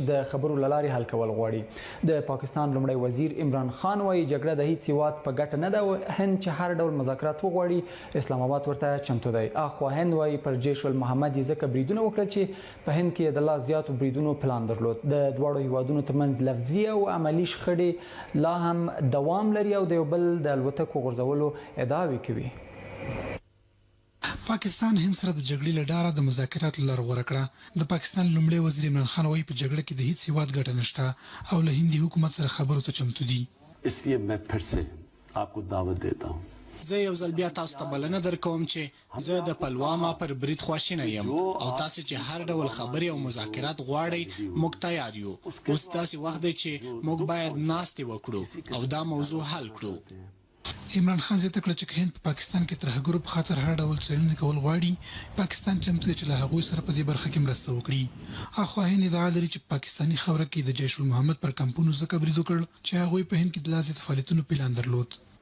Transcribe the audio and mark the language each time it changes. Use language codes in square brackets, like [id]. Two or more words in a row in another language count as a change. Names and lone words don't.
[ps] د خبرو له لارې حل کول غواړي د پاکستان لومړی وزیر عمران خان وایي جګړه د هیڅ هیواد په ګټه نه ده او هند چې هر ډول مذاکرات وغواړي اسلام آباد ورته چمتو دی اخوا هند وایي پر جیش المحمد یې ځکه بریدونه وکړل چې په هند کې د لا زیاتو بریدونو پلان درلود د دواړو هیوادونو ترمنځ لفظي او عملي شخړې لا هم دوام لري او د یو بل د الوتکو غورځولو ادعاوې کوي پاکستان هند سره د جګړې له ډاره د مذاکراتو لار غوره کړه د پاکستان لومړی وزیر عمران خان وایي په جګړه کې د هیڅ هیواد ګټه نشته او له هندي حکومت سره خبرو ته چمتو دي [ur] اس لیے میں پھر سے آپ کو دعوت دیتا ہوں [ps] زه یو ځل بیا تاسو ته بلنه درکوم چې زه د پلوامه پر برید خواشینه یم او تاسو چې هر ډول خبرې او مذاکرات غواړئ موږ تیار یو اوس داسې وخت دی چې موږ باید ناستې وکړو او دا موضوع حل کړو عمران خان زیاته کړه چې هند په پاکستان کې ترهګرو په خاطر هر ډول څېړنې کول غواړي پاکستان چمتو دی چې له هغوی سره په دې برخه کې مرسته وکړي اخوا هند ادعا لري چې پاکستاني خاوره کې د جیش المحمد پر کمپونو ځکه برید وکړ چې هغوی په هند کې د لا زیاتو فعالیتونو پلان درلود